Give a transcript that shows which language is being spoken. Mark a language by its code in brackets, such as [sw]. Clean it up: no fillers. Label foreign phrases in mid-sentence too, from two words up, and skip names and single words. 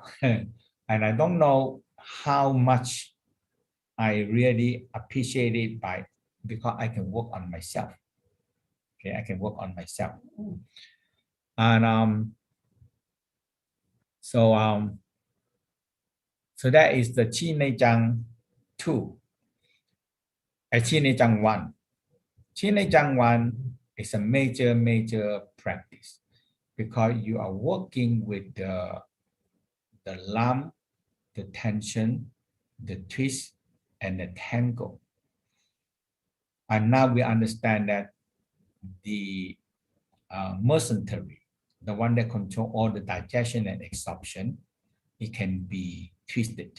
[en] And I don't know how much I really appreciate it because I can work on myself. Okay, I can work on myself. And so that is the Chi Nei Chang 2. Chi Nei Chang 1. Chi Nei Chang 1 is a major practice because you are working with the lump, the tension, the twist, and the tangle. And now we understand that the mesentery, the one that controls all the digestion and absorption, it can be twisted.